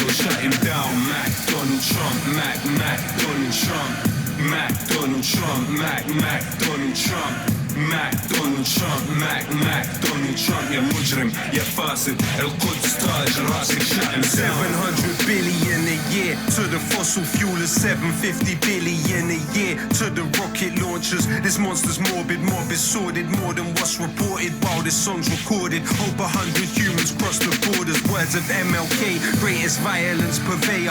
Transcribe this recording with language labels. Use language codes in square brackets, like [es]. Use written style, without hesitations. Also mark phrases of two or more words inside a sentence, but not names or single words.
[en] Shut him down, McDonald Trump, McDonald Trump, McDonald Trump, McDonald Trump. McDonald Trump, McDonald Trump, [ar] يا مجرم يا فاسد القدس تاج راسك. [en] shut him down. 700 billion a year to the fossil fuelers, 750 billion a year to the rocket launchers. This monster's morbid, mob is sordid, more than what's reported while this song's recorded. Over 100 humans cross the borders. Words of MLK, greatest violence purveyor.